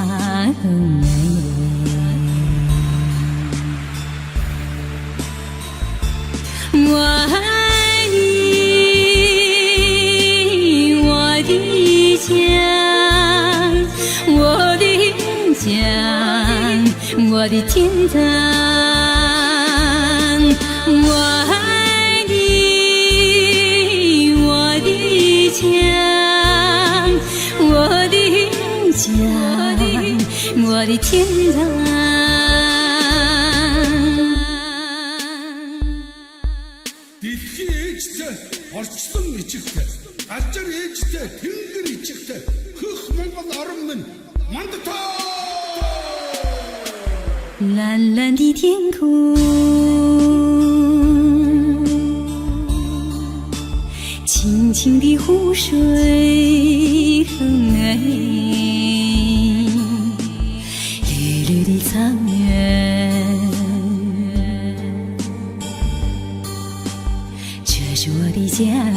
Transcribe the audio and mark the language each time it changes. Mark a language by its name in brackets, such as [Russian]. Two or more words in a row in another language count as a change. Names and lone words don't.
[Chinese] 我爱你，我的家，我的家，我的天堂。我爱你，我的家，我的家，我的天堂。 [Mongolian] Орчлон ичигтэй, ажар ээжтэй, тэнгэр ичигтэй, хөх Монгол орон минь мандатаа。 [Chinese] 蓝蓝的天空，清清的湖水。哎，绿绿的草原，这是我的家。